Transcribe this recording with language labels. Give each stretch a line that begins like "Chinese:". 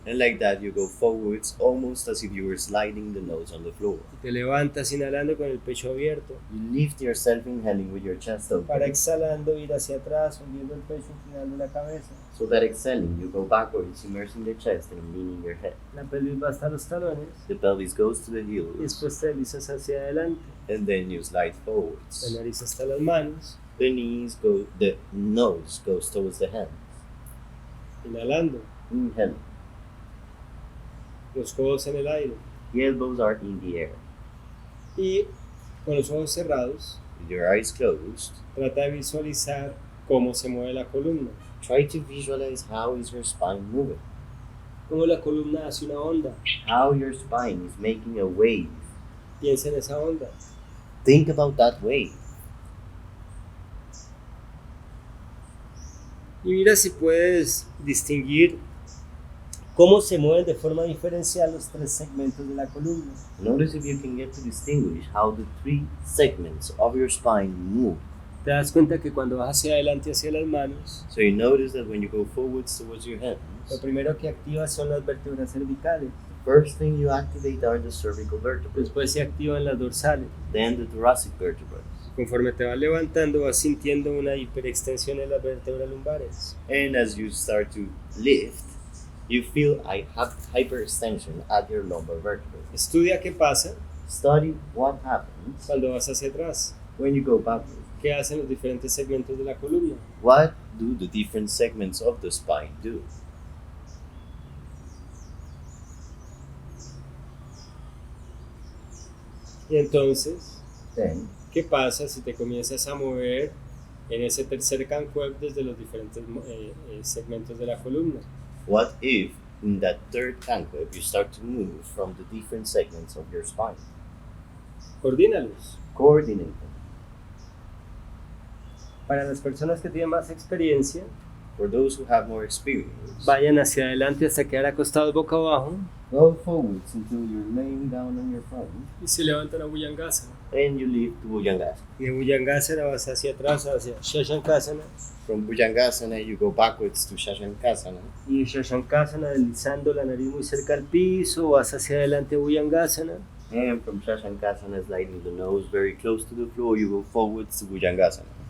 English: And like that, you go forwards almost as if you were sliding the nose on the floor.
Spanish: Y te levantas inhalando con el pecho abierto,
English: You lift yourself inhaling with your chest
Spanish: para
English: open.
Spanish: exhalando ir hacia atrás, hundiendo el pecho, inclinando la cabeza.
English: So that exhaling, you go backwards, immersing the chest and leaning your head.
Spanish: La pelvis va hasta los talones
English: The pelvis goes to the
Spanish: y
English: heels,
Spanish: después te deslizas hacia adelante.
English: and then you slide
Spanish: La
English: forwards.
Spanish: nariz hasta las manos,
English: The nose goes towards the hands.
Spanish: inhalando,
English: Inhale.
Spanish: los codos en el aire.
English: The elbows are in the air.
Spanish: Y con los ojos cerrados,
English: With your eyes closed,
Spanish: trata de visualizar cómo se mueve la columna.
English: try to visualize how is your spine moving.
Spanish: Cómo la columna hace una onda.
English: How your spine is making a wave.
Spanish: Piensa en esa onda.
English: Think about that wave.
Spanish: Y mira si puedes distinguir cómo se mueven de forma diferencial los tres segmentos de la columna.
English: Notice if you can get to distinguish how the three segments of your spine move.
Spanish: Te das cuenta que cuando vas hacia adelante hacia las manos,
English: So you notice that when you go forwards towards your hands,
Spanish: lo primero que activas son las vértebras cervicales.
English: first thing you activate are the cervical vertebrae,
Spanish: Después se activan las dorsales.
English: then the thoracic vertebrae.
Spanish: Conforme te vas levantando, vas sintiendo una hiperextensión en las vértebras lumbares.
English: And as you start to lift, you feel a hyperextension at your lumbar vertebrae.
Spanish: Estudia qué pasa
English: Study what happens
Spanish: cuando vas hacia atrás.
English: when you go backwards.
Spanish: ¿Qué hacen los diferentes segmentos de la columna?
English: What do the different segments of the spine do?
Spanish: Y entonces,
English: Then,
Spanish: ¿qué pasa si te comienzas a mover en ese tercer cancuef desde los diferentes segmentos de la columna?
English: what if in that third concave you start to move from the different segments of your spine?
Spanish: Coordínalos.
English: Coordinate them.
Spanish: Para las personas que tienen más experiencia,
English: For those who have more experience,
Spanish: vayan hacia adelante hasta quedar acostados boca abajo
English: go forwards until you're laying down on your front,
Spanish: y se levantan a bhujangasana.
English: and you lift to Bhujangasana.
Spanish: Y de bhujangasana vas hacia atrás, hacia shashankasana.
English: From Bhujangasana, you go backwards to shashankasana.
Spanish: Y de shashankasana, deslizando la nariz muy cerca al piso, vas hacia adelante a bhujangasana.
English: And from shashankasana, sliding the nose very close to the floor, you go forwards to Bhujangasana,